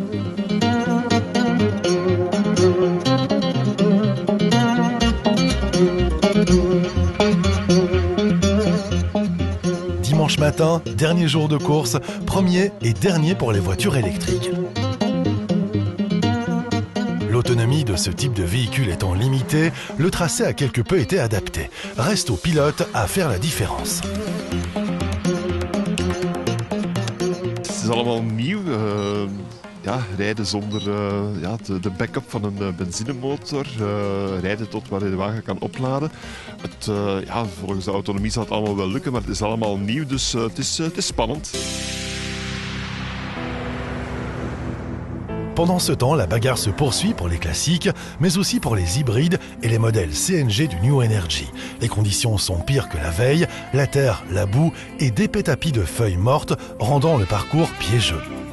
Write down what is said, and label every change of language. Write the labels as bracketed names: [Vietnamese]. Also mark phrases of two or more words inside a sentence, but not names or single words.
[French] Dimanche matin, dernier jour de course, premier et dernier pour les voitures électriques. L'autonomie de ce type de véhicule étant limitée, le tracé a quelque peu été adapté. Reste au pilote à faire la différence. [Dutch] Het is allemaal nieuw. Rijden zonder de backup van een benzinemotor, rijden tot waar je de wagen kan opladen. Volgens de autonomie zal het allemaal wel lukken, maar het is allemaal nieuw, dus het is spannend. [French] Pendant ce temps, la bagarre se poursuit pour les classiques, mais aussi pour les hybrides et les modèles CNG du New Energy. Les conditions sont pires que la veille, la terre, la boue et d'épais tapis de feuilles mortes rendant le parcours piégeux.